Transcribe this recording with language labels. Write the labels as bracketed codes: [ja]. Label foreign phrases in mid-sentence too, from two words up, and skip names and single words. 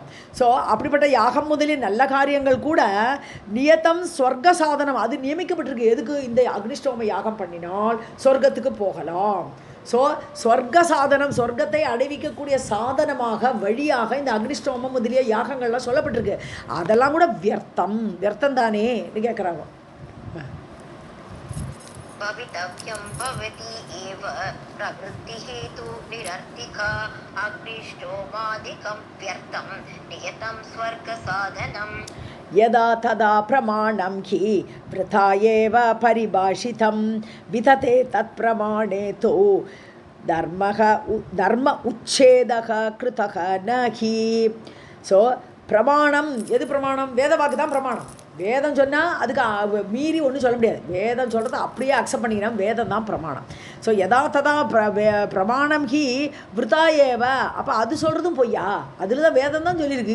[ta] ஸோ அப்படிப்பட்ட யாகம் முதலில் நல்ல காரியங்கள் கூட [sa] नियतं स्वर्ग साधनम्, [ta] அது நியமிக்கப்பட்டிருக்கு. எதுக்கு? இந்த அக்னிஷ்டோம யாகம் பண்ணினால் சொர்க்கத்துக்கு போகலாம். ஸோ [sa] स्वर्ग साधनम्, [ta] சொர்க்கத்தை அடைவிக்கக்கூடிய சாதனமாக வழியாக இந்த அக்னிஷ்டோமம் முதலிய யாகங்கள்லாம் சொல்லப்பட்டிருக்கு. அதெல்லாம் கூட வியர்த்தம் தானே கேட்குறாங்க. [sa] भवितव्यं भवति एव प्रवृत्तिः तु निरर्थिका अग्निष्टोमादिकं व्यर्थं नियतं स्वर्गसाधनम्. यदा तदा प्रमाणं हि वृथा एव परिभाषितं वितते तत्प्रमाणे तु धर्म उच्छेदः कृतः न हि. [ta] ஸோ பிரமாணம் எது? பிரமாணம் வேதவாக்கு தான் பிரமாணம். வேதம் சொன்னால் அதுக்கு மீறி ஒன்றும் சொல்ல முடியாது. வேதம் சொல்கிறத அப்படியே அக்செப்ட் பண்ணிக்கணும், வேதம் தான் பிரமாணம். ஸோ [sa] यदा तदा प्रमाणं हि वृथा एव, [ta] அப்போ அது சொல்கிறதும் பொய்யா, அதில் தான் வேதம் தான் சொல்லியிருக்கு.